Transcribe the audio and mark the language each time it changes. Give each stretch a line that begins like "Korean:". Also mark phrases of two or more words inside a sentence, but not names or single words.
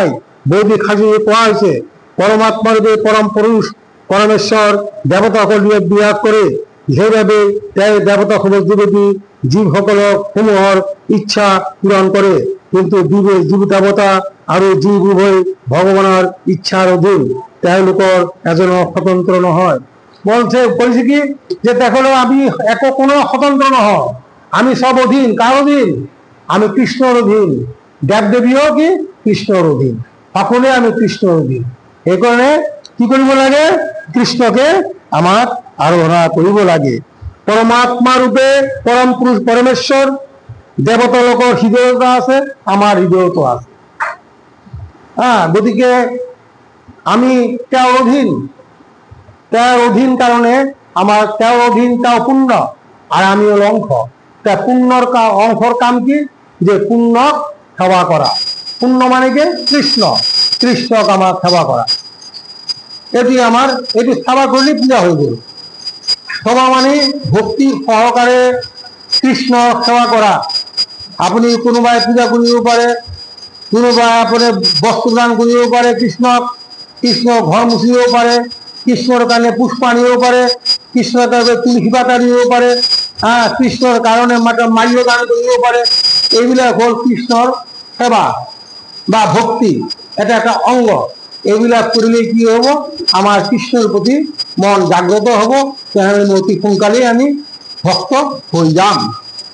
Assamese: বৈদিক সাজুৰে কোৱা হৈছে পৰমাত্মা ৰূপে পৰম পুৰুষ পৰমেশ্বৰ দেৱতাসকল বিৰাজ কৰে, সেইবাবে তেওঁ দেৱতাসমূহ যোগেদি জীৱসকলক সমূহৰ ইচ্ছা পূৰণ কৰে। কিন্তু জীৱ দেৱতা আৰু জীৱ উভয় ভগৱানৰ ইচ্ছাৰ অধীন, তেওঁলোকৰ এজনো স্বতন্ত্ৰ নহয়। বলছে কি যে দেখো আমি কোনো স্বতন্ত্র নহয়, আমি সব অধীন। কার অধীন? আমি কৃষ্ণর অধীন। দেব দেবীও কি কৃষ্ণর অধীন, সকলে আমি কৃষ্ণর অধীন। এই কারণে কি কৰিব লাগে? কৃষ্ণকে আমাক আৰাধনা কৰিব লাগে। পরমাত্মা রূপে পরম পুরুষ পরমেশ্বর দেবতা লোকৰ হৃদয়ত আছে, আমার হৃদয়তো আছে। গতিকে আমি তেওঁৰ অধীন কারণে আমার তেওঁৰ অধীন, তেওঁ পুণ্য আর আমি হল অংশ।
Bangla: তা পুণ্যর অংশর কাম কি? যে পুণ্যক সেবা করা। পুণ্য মানে কি? কৃষ্ণক আমার সেবা করা। এটি সেবা করলে পূজা হয়ে গেল। সেবা মানে ভক্তি সহকারে কৃষ্ণ সেবা করা।
Assamese: আপনি কোনোবাই পূজা কৰিব পাৰে, কোনোবাই আপুনি বস্ত্ৰদান কৰিব পাৰে কৃষ্ণক, কৃষ্ণ ঘৰ মুচিব পাৰে, কৃষ্ণৰ কাৰণে পুষ্প আনিব পাৰে, কৃষ্ণৰ কাৰণে তুলসী পাত আনিব পাৰে, কৃষ্ণৰ কাৰণে মাল্য দান কৰিব পাৰে। এইবিলাক হ'ল কৃষ্ণৰ সেৱা বা ভক্তি, এটা একটা অঙ্গ। এইবিলাক কৰিলে কি হ'ব? আমাৰ কৃষ্ণৰ প্ৰতি মন জাগ্ৰত হ'ব, তেনেহ'লে অতি সোনকালেই আমি ভক্ত হৈ যাম।